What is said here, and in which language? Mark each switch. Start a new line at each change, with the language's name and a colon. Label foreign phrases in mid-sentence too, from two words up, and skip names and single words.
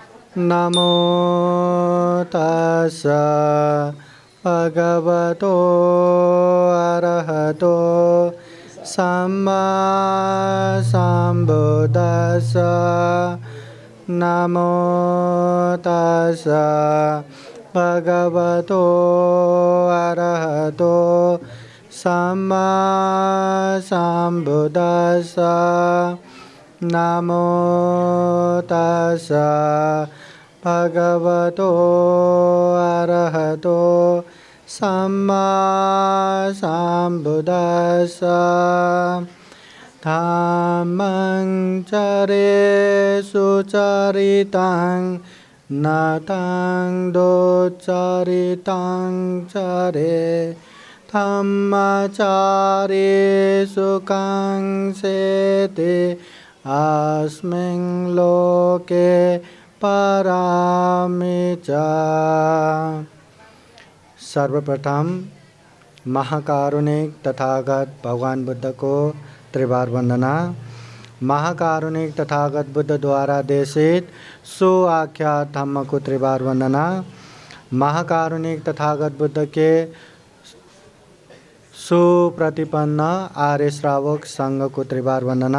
Pali: नमो तस्सा भगवतो अरहतो सम्मा सम्बुद्दस्सा नमो तस्सा भगवतो अरहतो सम्मा सम्बुद्दस्सा नमो तस्सा भगवतो अरहतो सम्मा सम्बुद्दस्सा धम्मं चरे सुचरितं नतं दोचरितं चरे धम्मचारे सुखं सेते अस्मिन् लोके परामि च।
Hindi: सर्वप्रथम महाकारुणिक तथागत भगवान बुद्ध को त्रिवार वंदना। महाकारुणिक तथागत बुद्ध द्वारा देशित सुआख्यात धम्म को त्रिवार वंदना। महाकारुणिक तथागत बुद्ध के सुप्रतिपन्न आर्य श्रावक संघ को त्रिवार वंदना।